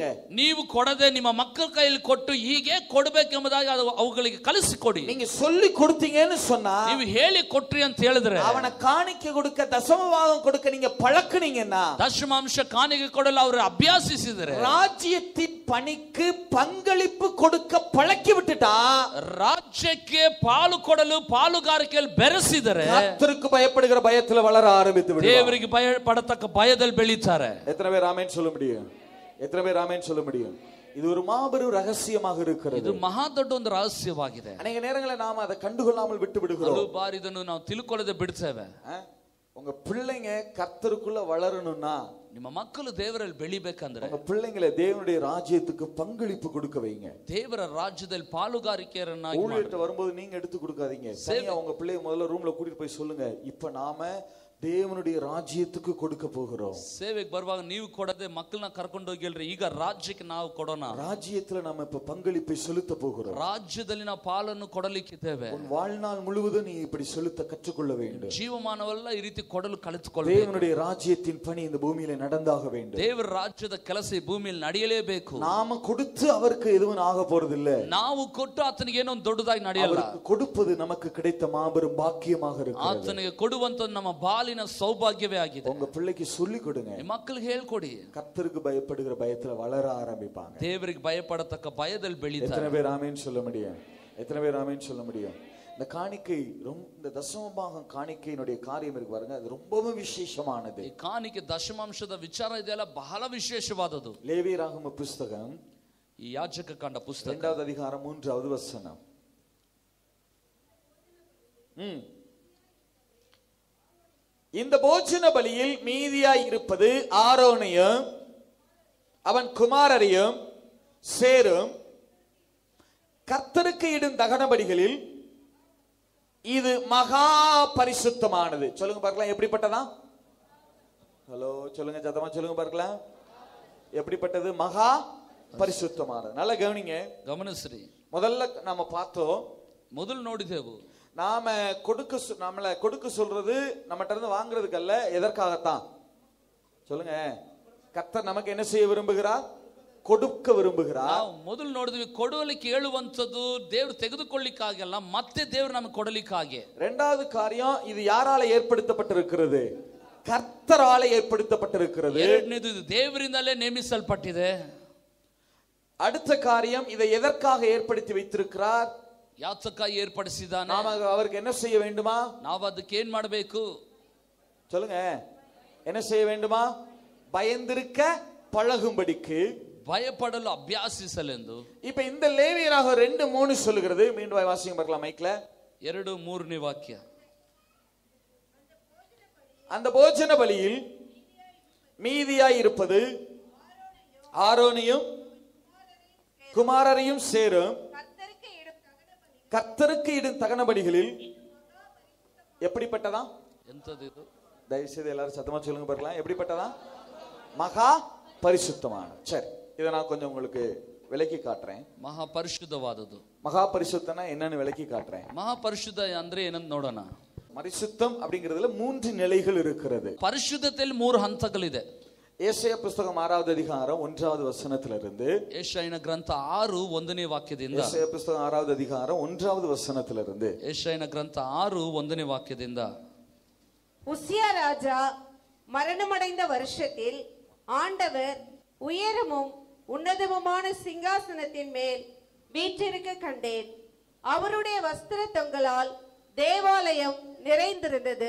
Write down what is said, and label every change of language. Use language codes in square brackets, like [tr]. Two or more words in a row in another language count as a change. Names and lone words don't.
[kn] ನೀವು ಕೊಡದೆ ನಿಮ್ಮ ಮಕ್ಕಳ ಕೈಯಲ್ಲಿ ಕೊಟ್ಟು ಹೀಗೆ ಕೊಡಬೇಕೆಂಬುದಾಗಿ ಅವುಗಳಿಗೆ ಕಲಿಸಿಕೊಡಿ. [ta] நீங்க சொல்லி கொடுத்தீங்கன்னு சொன்னா, [kn] ನೀವು ಹೇಳಿ ಕೊಟ್ರಿ ಅಂತ ಹೇಳಿದ್ರೆ, [ta] அவனை காணிக்க கொடுக்க தசம பாகம் கொடுக்க நீங்க பழக்குனீங்கன்னா, [kn] ದಶಮಾಂಶ ಕಾಣಿಕೆ ಕೊಡಲು ಅವರು ಅಭ್ಯಾಸಿಸಿದರೆ, [ta] ராஜ்யத்தின் பணிக்கு பங்களிப்பு கொடுக்க பழக்கி விட்டுட்டா, [kn] ರಾಜ್ಯಕ್ಕೆ ಪಾಲು ಕೊಡಲು ಪಾಲುಗಾರಿಕೆಯಲ್ಲಿ ಬೆರೆಸಿದರೆ [ta] கர்த்தருக்கு பயப்படுகிற பயத்துல வளர ஆரம்பித்து விடுவார். [kn] ದೇವರಿಗೆ ಭಯಪಡತಕ್ಕ ಭಯದಲ್ಲಿ ಬೆಳೀತಾರೆ. [ta] எத்தனை பேர் ஆமென் சொல்ல முடியும்? எத்தனை பேர் ஆமென் சொல்ல முடியும்? இது ஒரு மாபெரும் ரகசியமாக இருக்கிறது. [kn] ಇದು ಮಹಾ ದೊಡ್ಡ ಒಂದು ರಹಸ್ಯವಾಗಿದೆ. [ta] அநேக நேரங்களில் நாம அதை கண்டுகொள்ளாமல் விட்டு விடுகிறோம். [kn] ಹಲವು ಬಾರಿ ಇದನ್ನು ನಾವು ತಿಳ್ಕೊಳ್ಳದೆ ಬಿಡ್ತೇವೆ. [ta] உங்க பிள்ளைங்க கர்த்தருக்குள்ள வளரணும்னா, [kn] ನಿಮ್ಮ ಮಕ್ಕಳು ದೇವರಲ್ಲಿ ಬೆಳಿಬೇಕಂದ್ರೆ [ta] உங்க பிள்ளைங்களை தேவனுடைய ராஜ்யத்துக்கு பங்களிப்பு கொடுக்க வைங்க. [kn] ದೇವರ ರಾಜ್ಯದಲ್ಲಿ ಪಾಲುಗಾರಿಕೆಯರನ್ನಾಗಿ [ta] ஊழியர்ட்ட வரும்போது நீங்க எடுத்து கொடுக்காதீங்க. தனியா உங்க பிள்ளைய முதல்ல ரூம்ல கூட்டிட்டு போய் சொல்லுங்க, இப்ப நாம தேவனுடைய ராஜ்யத்துக்கு கொடுக்க போகிறோம். [kn] ಸೇವೆಗೆ ಬರುವಾಗ ನೀವು ಕೊಡದೆ ಮಕ್ಕಳನ್ನ ಕರ್ಕೊಂಡು ಹೋಗಿ ಹೇಳ್ರಿ, ಈಗ ರಾಜ್ಯಕ್ಕೆ ನಾವು ಕೊಡೋಣ. [ta] ராஜ்யத்துல நாம இப்ப பங்களிப்பை செலுத்த போகிறோம். [kn] ರಾಜ್ಯದಲ್ಲಿ ನಾವು ಪಾಲನ್ನು ಕೊಡಲಿಕ್ಕಿದ್ದೇವೆ. [ta] உன் வாழ்நாள் முழுவதும் நீ இப்படி செலுத்த கற்றுக்கொள்ள வேண்டும். [kn] ಜೀವಮಾನವೆಲ್ಲ ಈ ರೀತಿ ಕೊಡಲು ಕಲಿತುಕೊಳ್ಳಬೇಕು. [ta] தேவனுடைய ராஜ்யத்தின் பணி இந்த பூமியில நடந்தாக வேண்டும். [kn] ದೇವರ ರಾಜ್ಯದ ಕೆಲಸ ಈ ಭೂಮಿಯಲ್ಲಿ ನಡೆಯಲೇಬೇಕು. [ta] நாம கொடுத்து அவருக்கு எதுவும் ஆக போறதில்லை. [kn] ನಾವು ಕೊಟ್ಟು ಆತನಿಗೆ ಏನೋ ದೊಡ್ಡದಾಗಿ ನಡೆಯಲ್ಲ. [ta] கொடுப்பது நமக்கு கிடைத்த மாபெரும் பாக்கியமாக இருக்கிறது. [kn] ಆತನಿಗೆ ಕೊಡುವಂತ ನಮ್ಮ ಬಾಲಿನ ಸೌಭಾಗ್ಯವೇ ಆಗಿದೆ. [ta] உங்க பிள்ளைக்கு சொல்லி கொடுங்க. [kn] ಮಕ್ಕಳಿಗೆ ಹೇಳ್ಕೊಡಿ. [ta] கர்த்தருக்கு பயப்படுகிற பயத்துல வளர ஆரம்பிப்பாங்க. [kn] ದೇವರಿಗೆ ಭಯಪಡತಕ್ಕ ಭಯದಲ್ಲಿ ಬೆಳೀತಾರೆ. [ta] எத்தனை பேர் ஆமென் சொல்ல முடியும்? எத்தனை பேர் ஆமென் சொல்ல முடியும்? இந்த காணிக்கை, இந்த தசம பாகம் காணிக்கையினுடைய காரியம் இருக்கு பாருங்க, அது ரொம்பவும் விசேஷமானது. [kn] ಈ ಕಾಣಿಕೆ ದಶಮಾಂಶದ ವಿಚಾರ ಇದೆಯಲ್ಲ ಬಹಳ ವಿಶೇಷವಾದದ್ದು. [ta] லேவியராகம புஸ்தகம் [kn] ಈ ಯಾಜಕ ಕಾಂಡ ಪುಸ್ತಕ [ta] 2வது அதிகாரம் 3வது வசனம். இந்த போஜன பலியில் மீதியாய் இருப்பது ஆரோனையும் அவன் குமாரரையும் சேரும் கர்த்தருக்கு இடும் தகன பலிகளில் இது மகா பரிசுத்தமானது. சொல்லுங்க பார்க்கலாம், எப்படிப்பட்டதா? ஹலோ சொல்லுங்க, சத்தமா சொல்லுங்க பார்க்கலாம், எப்படிப்பட்டது? மகா பரிசுத்தமானது. நல்லா கவனிங்க, [kn] ಗಮನಿಸ್ರಿ. [ta] முதல்ல நாம பார்த்தோம், [kn] ಮೊದಲು ನೋಡಿದೆವು, [ta] நாம நம்மளை கொடுக்க சொல்றது நம்மகிட்ட இருந்து வாங்குறதுக்கு அல்ல, எதற்காகத்தான்? சொல்லுங்க. கர்த்தர் நமக்கு என்ன செய்ய விரும்புகிறார்? கொடுக்க விரும்புகிறார். [kn] ನಾವು ಮೊದಲು ನೋಡಿದ್ವಿ, ಕೊಡಲಿಕ್ಕೆ ಹೇಳುವಂತದ್ದು ದೇವರು ತೆಗೆದುಕೊಳ್ಳಿಕ್ಕಾಗಲ್ಲ, ಮತ್ತೆ ದೇವರು ನಮಗೆ ಕೊಡಲಿಕ್ಕಾಗೆ. [ta] இரண்டாவது காரியம், இது யாரால ஏற்படுத்தப்பட்டிருக்கிறது? கர்த்தரால ஏற்படுத்தப்பட்டிருக்கிறது. [kn] ಎರಡನೇದು, ಇದು ದೇವರಿಂದಲೇ ನೇಮಿಸಲ್ಪಟ್ಟಿದೆ. [ta] அடுத்த காரியம், இதை எதற்காக ஏற்படுத்தி வைத்திருக்கிறார்? [kn] ಯಾತಕ್ಕಾಗಿ ಏರ್ಪಡಿಸಿದ್ದಾನೆ? [ta] நாம அவருக்கு என்ன செய்ய வேண்டுமா? [kn] ನಾವು ಅದಕ್ಕೆ ಏನ್ ಮಾಡಬೇಕು? [ta] சொல்லுங்க, என்ன செய்ய வேண்டுமா? பயந்திருக்க பழகும்படிக்கு, [kn] ಭಯಪಡಲು ಅಭ್ಯಾಸಿಸಲೆಂದು. [ta] இப்ப இந்த லேவியராக 2:3 சொல்லுகிறது. மீண்டும் வாசிங்க பார்க்கலாம் மைக்ல. [kn] 2:3 ವಾಕ್ಯ. [ta] அந்த போஜன பலியில் மீதியாய் இருப்பது ஆரோனையும் குமாரரையும் சேரும் கர்த்தருக்கு இடும் தகன பலிகளில் எப்படிப்பட்டதா? [kn] ಎಂತದ್ದು ಇದು? [ta] தயவு செய்து எல்லாரும் சத்தமா சொல்லுங்க பார்க்கலாம், எப்படிப்பட்டதா? மகா பரிசுத்தமான. சரி, இதை நான் கொஞ்சம் உங்களுக்கு விளக்கி காட்டுறேன். [kn] ಮಹಾಪರಿಶುದ್ಧವಾದದ್ದು. [ta] மகாபரிசுத்தம்னா என்னன்னு விளக்கி காட்டுறேன். [kn] ಮಹಾಪರಿಶುದ್ಧ ಅಂದ್ರೆ ಏನಂತ ನೋಡೋಣ. [ta] பரிசுத்தம் அப்படிங்கிறதுல 3 நிலைகள் இருக்கிறது. [kn] ಪರಿಶುದ್ಧತೆಯಲ್ಲಿ 3 ಹಂತಗಳಿದೆ. [ta] ஏசாயா புத்தகம் 6வது அதிகாரம் 1வது வசனத்திலிருந்து, [kn] ಯೆಶಾಯನ ಗ್ರಂಥ 6 1ನೇ ವಾಕ್ಯದಿಂದ, [ta] ஏசாயா புத்தகம் 6வது அதிகாரம் 1வது வசனத்திலிருந்து, [kn] ಯೆಶಾಯನ ಗ್ರಂಥ 6 1ನೇ ವಾಕ್ಯದಿಂದ, [ta] உசியா ராஜா மரணமடைந்த வருஷத்தில் ஆண்டவர் உயரமும் உன்னதமுமான சிங்காசனத்தின் மேல் வீற்றிருக்க கண்டேன். அவருடைய வஸ்திர தொங்கலால் தேவாலயம் நிறைந்திருந்தது.